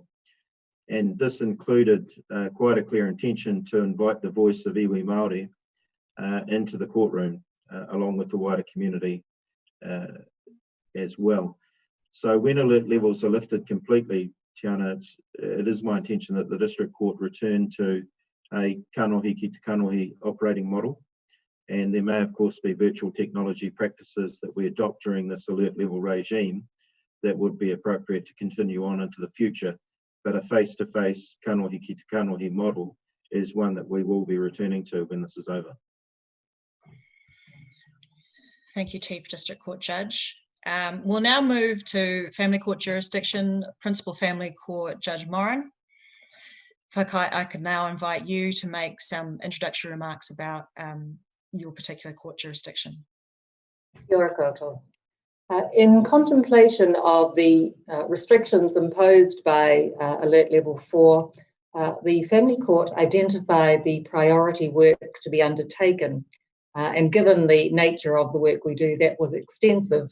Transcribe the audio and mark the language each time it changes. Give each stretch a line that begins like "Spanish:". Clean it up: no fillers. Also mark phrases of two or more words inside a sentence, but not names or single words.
English: And this included quite a clear intention to invite the voice of
Māori: iwi Māori
English: into the courtroom, along with the wider community as well. So when alert levels are lifted completely, Tiana, it is my intention that the district court return to a
Māori: kanohi ki te kanohi
English: operating model. And there may, of course, be virtual technology practices that we adopt during this alert level regime that would be appropriate to continue on into the future. But a face-to-face
Māori: kanohi ki te kanohi
English: model is one that we will be returning to when this is over. Thank you, Chief District Court Judge. We'll now move to Family Court Jurisdiction, Principal Family Court Judge Moran. Whakai, I could now invite you to make some introductory remarks about your particular court jurisdiction.
Māori: Kia ora koutou.
English: In contemplation of the restrictions imposed by Alert Level 4, the Family Court identified the priority work to be undertaken. And given the nature of the work we do, that was extensive.